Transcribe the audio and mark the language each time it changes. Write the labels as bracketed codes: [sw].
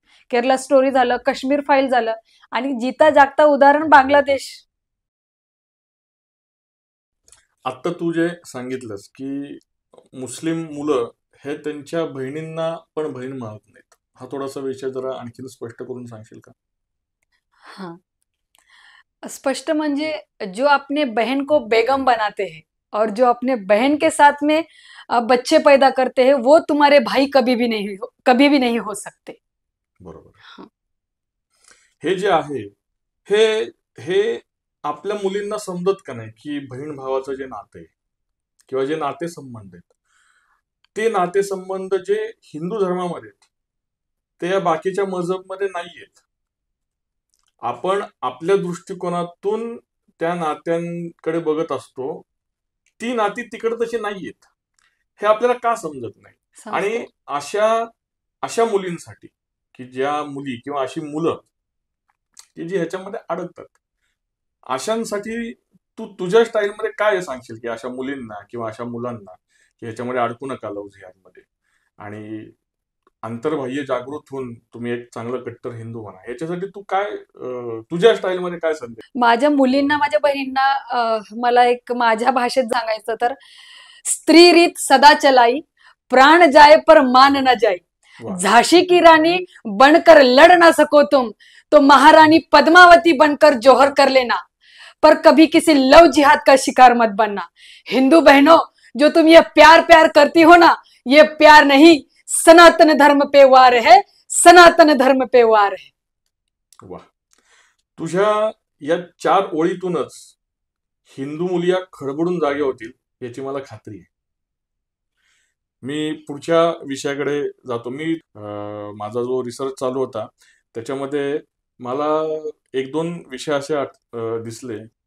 [mr] Kerala story झालं, Kashmir file झालं, आणि जिता जागता उदाहरण बांगलादेश. आता तू जे सांगितलंस की मुस्लिम मुलं हे त्यांच्या बहिणींना पण बहीण मानत नाहीत, हा थोडासा विषय जरा आणखी स्पष्ट करून सांगशील का? [hi] हाँ, [mr] स्पष्ट म्हणजे [hi] जो अपने बहन को बेगम बनाते हैं और जो अपने बहन के साथ में बच्चे पैदा करते हैं, वो तुम्हारे भाई कभी भी नहीं हो सकते. [mr] बरोबर. हे जे आहे हे आपल्या मुलींना समजत का नाही की बहीण भावाचं जे नाते किंवा जे नातेसंबंध आहेत, ते नातेसंबंध जे हिंदू धर्मामध्ये आहेत ते या बाकीच्या मजहबमध्ये नाहीयेत. आपण आपल्या दृष्टिकोनातून त्या नात्यांकडे बघत असतो, ती नाती तिकडे तशी नाहीयेत, हे आपल्याला का समजत नाही? आणि अशा मुलींसाठी की ज्या मुली किंवा अशी मुलं की जी ह्याच्यामध्ये अडकतात, अशांसाठी तू तुझ्या स्टाईलमध्ये काय सांगशील की अशा मुलींना किंवा अशा मुलांना की ह्याच्यामध्ये अडकू नका लव्ह जिहादमध्ये, आणि आंतरबाह्य जागृत होऊन तुम्ही एक चांगलं कट्टर हिंदू बना, याच्यासाठी तू काय तुझ्या स्टाईलमध्ये काय संदेश? माझ्या मुलींना, माझ्या बहिणींना मला एक माझ्या भाषेत सांगायचं तर, [hi] स्त्री रीत सदा चलाई, प्राण जाए पर मान न जाए, [mr] वा. [hi] झांसी की रानी बनकर लड़ ना सको तुम, तो महारानी पद्मावती बनकर जौहर कर लेना, पर कभी किसी लव जिहाद का शिकार मत बनना। हिंदू बहनों, जो तुम ये प्यार प्यार करती हो ना, ये प्यार नहीं, सनातन धर्म पे वार है, सनातन धर्म पे वार है। वा. [mr] तुझ्या या 4 ओळीतूनच हिंदू मुली या खडबडून जागे होतील याची मला खात्री आहे. मी पुढच्या विषयाकडे जातो. माझा जो रिसर्च चालू होता त्याच्यामध्ये मला 1-2 विषय असे दिसले.